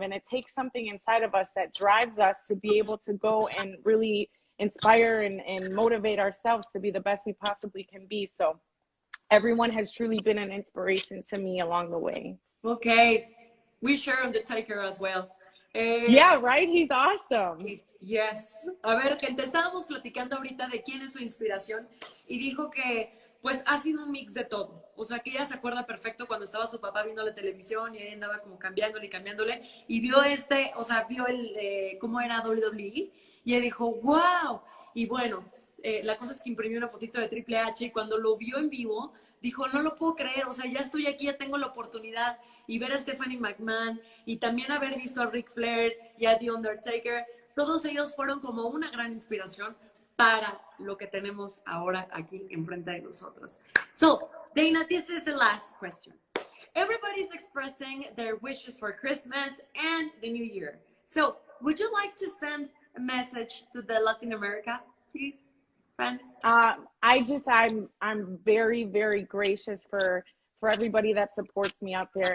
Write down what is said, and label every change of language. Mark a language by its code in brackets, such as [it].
[en] And it takes something inside of us that drives us to be able to go and really inspire and motivate ourselves to be the best we possibly can be. So everyone has truly been an inspiration to me along the way. Okay, we share Undertaker as well. Yeah, right? He's awesome. Yes. [es] A ver, gente, estábamos platicando ahorita de quién es su inspiración y dijo que pues ha sido un mix de todo. O sea, que ella se acuerda perfecto cuando estaba su papá viendo la televisión y ella andaba como cambiándole y cambiándole y vio o sea, vio cómo era WWE y ella dijo, wow. Y bueno, la cosa es que imprimió una fotito de Triple H y cuando lo vio en vivo, dijo, no lo puedo creer, o sea, ya estoy aquí, ya tengo la oportunidad y ver a Stephanie McMahon y también haber visto a Ric Flair y a The Undertaker, todos ellos fueron como una gran inspiración para lo que tenemos ahora aquí enfrente de nosotros. [en] So, Dana, this is the last question. Everybody's expressing their wishes for Christmas and the New Year. So, would you like to send a message to the Latin America, please, friends? I'm very, very gracious for everybody that supports me out there.